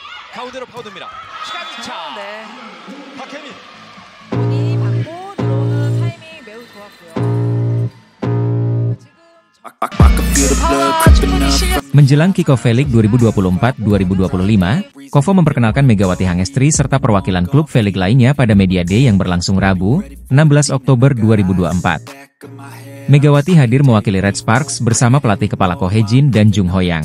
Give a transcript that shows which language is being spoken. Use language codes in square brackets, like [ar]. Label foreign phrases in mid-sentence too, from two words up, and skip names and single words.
[ko] 가운데로 파고듭니다. 시간차. 네. 박혜민. 본인이 받고 들어오는 타이밍 매우 좋았고요. [id] Menjelang kick-off V-League 2024-2025, Kovo memperkenalkan Megawati Hangestri serta perwakilan klub V-League lainnya pada Media Day yang berlangsung Rabu, 16 Oktober 2024. Megawati hadir mewakili Red Sparks bersama pelatih kepala Ko Hye-jin dan Jung Ho-yang.